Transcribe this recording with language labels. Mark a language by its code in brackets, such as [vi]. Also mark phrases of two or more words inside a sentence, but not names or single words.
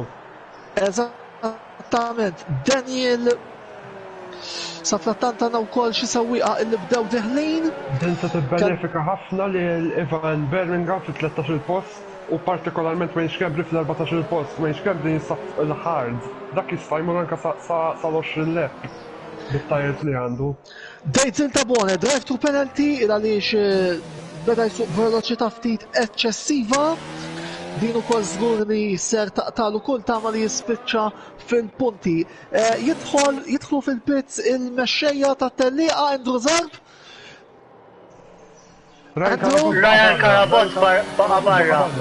[mt] Eżattament, Daniel sa fl-attant għandna wkoll xi sewwieqa illi bdew deħlin. Din se tibbenefika ħafna li l-Ivan Birmingham fil-13 post u partikolarment Wayne Xkembri fil-14 post. Wayne Xkembri jinsab il-hard. Dak jista' jmur anke sal-20 lep bit-tajers li għandu. Dejzil ta' Bone, [en] drive through penalty [mt] għaliex beda jsuq veloċità ftit eċċessiva. Din ukoll żgur li ser taqtalu kull tama li jispiċċa fil-punti. Jidħlu fil-pits il-mexxejja tat-tellieqa Andrew Zarb. Ryan Karabot baqa' barra.